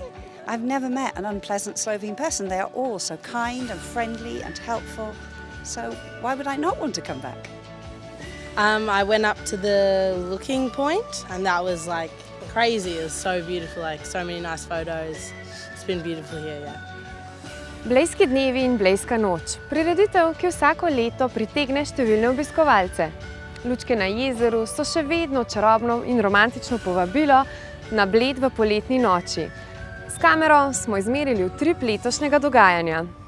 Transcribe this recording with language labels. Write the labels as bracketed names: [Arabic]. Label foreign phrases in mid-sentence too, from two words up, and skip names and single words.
[English] I've never met an unpleasant Slovene person. They are all so kind and friendly and helpful. So why would I not want to come back? I went up to the looking point and that was like crazy. It was so beautiful, like so many nice photos. It's been beautiful here, yeah. [Slovenian] Blejski dnevi in Blejska noč. Prireditev, ki vsako leto pritegne številne obiskovalce. Lučke na jezeru so še vedno čarobno in romantično povabilo na Bled v poletni noči. S kamero smo izmerili utrip letošnjega dogajanja.